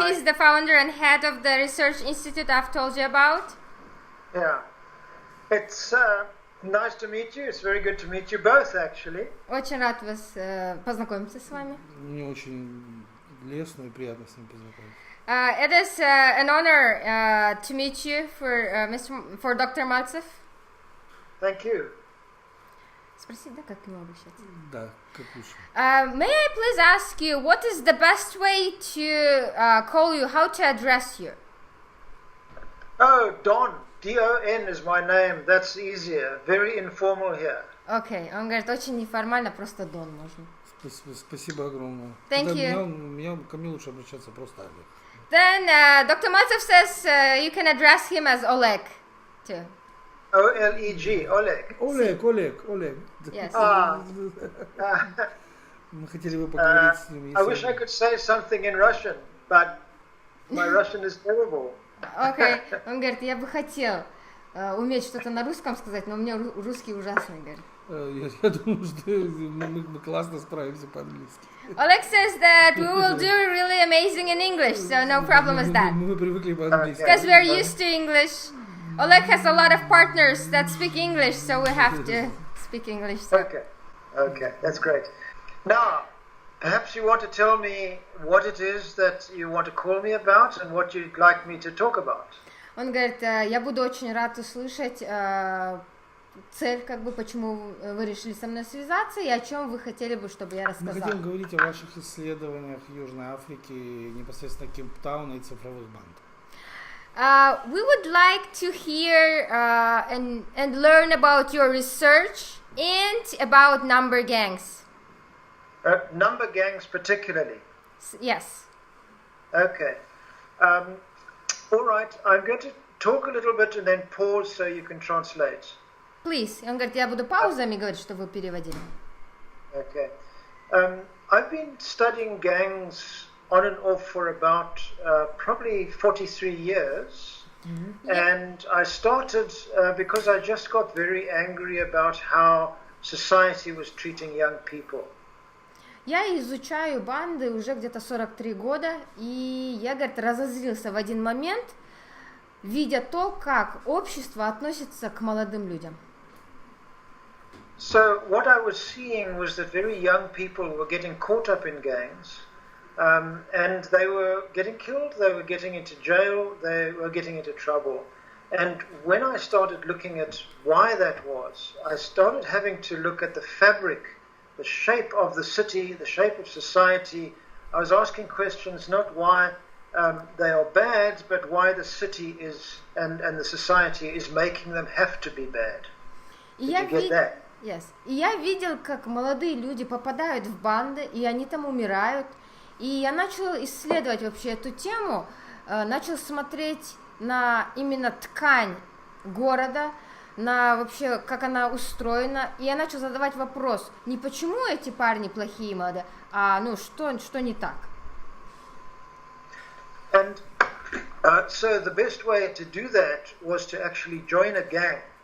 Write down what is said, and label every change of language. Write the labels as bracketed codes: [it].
[en] He's the founder and head of the research institute I've told you about. Yeah. It's nice to meet you. It's very good to meet you both, actually. [ru] Очень рад вас познакомиться с вами. Мне очень лестно и приятно с ним познакомиться. [en] It is an honor to meet you for Dr. Maltsev. Thank you. [ru] Спроси, да, как к нему обращаться? Да, как лучше. [en] May I please ask you, what is the best way to call you, how to address you? Oh, Don. D-O-N is my name. That's easier. Very informal here. [ru] Окей, он говорит, очень неформально, просто Дон можно. Спасибо огромное. [en] Thank you. [ru] Ко мне лучше обращаться просто Олег. [en] Then Dr. Maltsev says you can address him as Oleg, too. O-L-E-G, Oleg. [ru] Олег. [en] Yes. [ru] Мы хотели бы поговорить с ним. [en] I wish I could say something in Russian, but my Russian is terrible. [ru] Окей, он говорит, я бы хотел уметь что-то на русском сказать, но у меня русский ужасный, говорит. Я думаю, что мы классно справимся по-английски. [en] Oleg says that we will do really amazing in English, so no problem with that. [ru] Мы привыкли по-английски. [en] Because we're used to English. Oleg has a lot of partners that speak English, so we have to speak English. So. Okay, that's great. Now, perhaps you want to tell me what it is that you want to call me about and what you'd like me to talk about. [ru] Он говорит, я буду очень рад услышать цель, как бы, почему вы решили со мной связаться и о чем вы хотели бы, чтобы я рассказала. Мы хотим говорить о ваших исследованиях Южной Африки, непосредственно Кейптауна и цифровых банд. [en] We would like to hear and learn about your research and about number gangs. Number gangs particularly? Yes. Okay. All right, I'm going to talk a little bit and then pause so you can translate. Please. [ru] Он говорит, я буду паузами говорить, чтобы вы переводили. [en] Okay. I've been studying gangs on and off for about probably 43 years. Mm-hmm. And I started because I just got very angry about how society was treating young people. Я изучаю банды уже где-то 43 года, и я, говорит, разозлился в один момент, видя то, как общество относится к молодым людям. So what I was seeing was that very young people were getting caught up in gangs. And they were getting killed, they were getting into jail, they were getting into trouble. And when I started looking at why that was, I started having to look at the fabric, the shape of the city, the shape of society. I was asking questions not why they are bad, but why the city is and the society is making them have to be bad. Did you get that? Yes. [ru] И я видел, как молодые люди попадают в банды, и они там умирают. И я начал исследовать вообще эту тему, начал смотреть на именно ткань города, на вообще, как она устроена, и я начал задавать вопрос, не почему эти парни плохие молодые, а ну что не так. [en] And so the best way to do that was to actually join a gang.